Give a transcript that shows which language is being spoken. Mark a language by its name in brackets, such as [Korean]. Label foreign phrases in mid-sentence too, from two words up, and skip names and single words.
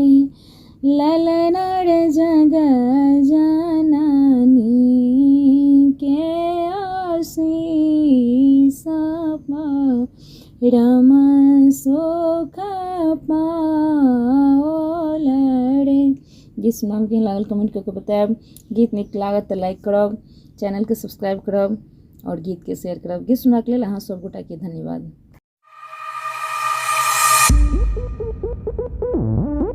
[Maithili] ललना रे जग जननी के आशीष परम सुख पावल रे। गीत सुनाम के लागल कमेंट करके बताएब। गीत नीक लागत तो लाइक करब, चैनल के सब्सक्राइब करब और गीत के शेयर करब। गीत सुनबाक लेल अहाँ सब गोटा के धन्यवाद।